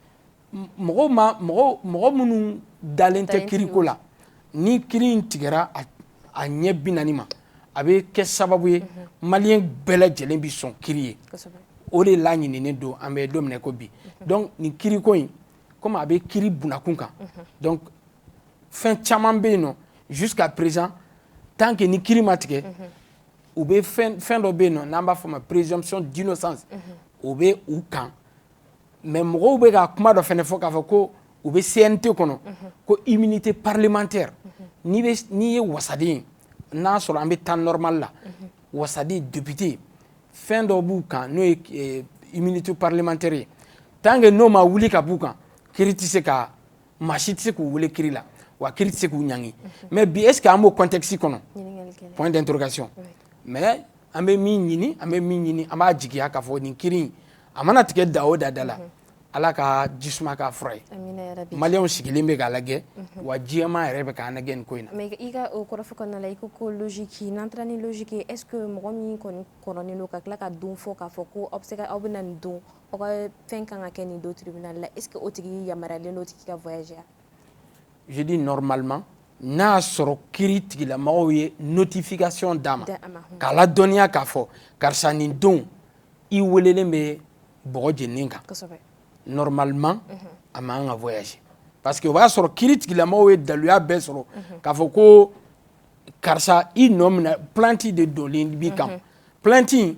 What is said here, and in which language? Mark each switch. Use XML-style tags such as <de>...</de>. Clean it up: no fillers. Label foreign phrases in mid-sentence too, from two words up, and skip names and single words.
<bm>mɔgɔ minnu dalen tɛ kiri ko la ni kiri in tigɛra a ɲɛ 40 ma a bɛ kɛ sababu ye maliyɛn bɛɛ lajɛlen bɛ sɔn kiri ye o de la ɲininen don an bɛ don min na ko bi donc nin kiri ko in comme a bɛ kiri bunakun kan donc fɛn caman bɛ yen nɔ</bm> <fr>jusqu'à présent tant que</fr> <bm>ni kiri ma tigɛ u bɛ fɛn dɔ bɛ yen nɔ n'an b'a fɔ ma</bm> <fr>présomption d'innocence</fr> <bm>o bɛ u kan mais mɔgɔw bɛ ka kuma dɔ fɛnɛ fɔ k'a fɔ ko u bɛ CNT kɔnɔ ko</bm> <fr>immunité parlementaire</fr> <bm>n'i ye wasaden ye n'a sɔrɔ an bɛ</bm> <fr>temps normal</fr> <bm>la wasaden député fɛn dɔ b'u kan n'o ye</bm> <fr>immunité parlementaire</fr> <bm>ye</bm> <fr>tant que</fr> <bm>n'o ma wuli ka b'u kan kiri tɛ se ka maa si tɛ se k'u wele kiri la wa kiri tɛ se k'u ɲangi mais bi</bm> <fr>est ce que</fr> <bm>an b'o contexte kɔnɔ</bm> <fr>point d'interrogation mais</fr> <bm>an bɛ min ɲini an b'a jigiya k'a fɔ nin kiri in a mana tigɛ da o da la ala ka jisuma k'a fura ye maliyɛnw sigilen bɛ k'a lajɛ wa diɲɛma yɛrɛ bɛ k'an lajɛ nin ko in na. mais i ka o kɔrɔfɔ kɔnɔna la i ko ko logique n'an taara ni logique ye</bm> <fr>est ce que</fr> <bm>mɔgɔ min kɔni kɔrɔlen don ka tila ka don fɔ k'a fɔ ko aw bɛ na nin don aw ka fɛn kan ka kɛ nin don tribunal la</bm> <fr>est ce que</fr> <bm>o tigi yamaruyalen don o tigi ka voyager a.</bm> <fr>je dis normalement</fr> <bm>n'a sɔrɔ kiri tigilamɔgɔw ye notification d'a ma k'a ladɔnniya k'a fɔ karisa nin don i welelen bɛ bɔgɔ jeninen kan normalement a man ka</bm> <fr>voyager parce</fr> <bm>que o b'a sɔrɔ kiri tigilamɔgɔw ye daluya bɛɛ sɔrɔ k'a fɔ ko karisa i nɔ minɛ plainte de donlen b'i kan plainte</bm>